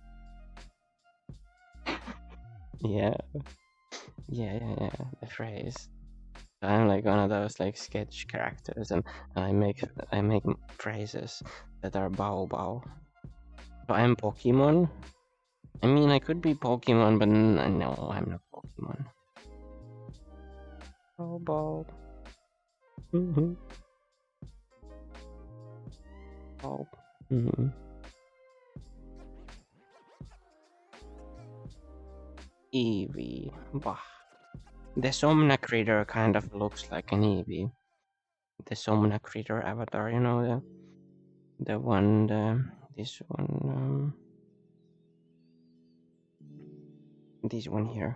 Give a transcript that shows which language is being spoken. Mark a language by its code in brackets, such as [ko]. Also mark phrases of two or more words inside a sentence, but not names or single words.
[en] Yeah, yeah, the phrase. So I'm like one of those like sketch characters, and I make phrases that are Bao Bao. So I'm Pokemon. I mean, I could be Pokemon, but no, I'm not Pokemon. Bao Bao. Mm-hmm. Bao. Mm-hmm. Eevee. Bah. The Somna critter kind of looks like an Eevee. The Somna critter avatar, you know, the one, this one, this one here.